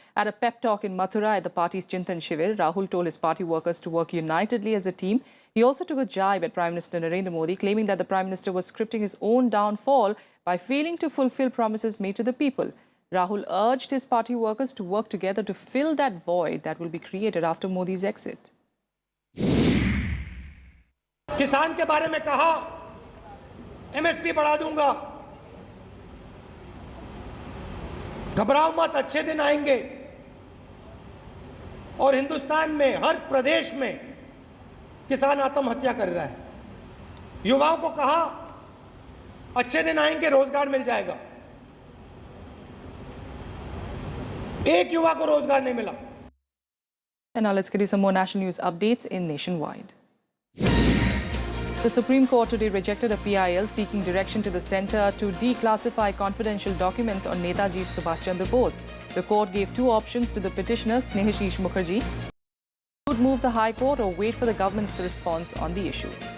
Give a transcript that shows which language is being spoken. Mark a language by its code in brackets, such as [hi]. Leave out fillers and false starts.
[en] At a pep talk in Mathura at the party's Chintan Shivir, Rahul told his party workers to work unitedly as a team. He also took a jibe at Prime Minister Narendra Modi, claiming that the Prime Minister was scripting his own downfall by failing to fulfill promises made to the people. Rahul urged his party workers to work together to fill that void that will be created after Modi's exit. [hi] किसान के बारे में कहा MSP बढ़ा दूंगा, घबराओ मत, अच्छे दिन आएंगे। और हिंदुस्तान में हर प्रदेश में किसान आत्महत्या कर रहा है। युवाओं को कहा अच्छे दिन आएंगे, रोजगार मिल जाएगा। एक युवा को रोजगार नहीं मिला। [en] And now let's get you some more national news updates in Nationwide. The Supreme Court today rejected a PIL seeking direction to the centre to declassify confidential documents on Netaji Subhash Chandra Bose. The court gave two options to the petitioner, Snehashish Mukherjee. He would move the High Court or wait for the government's response on the issue.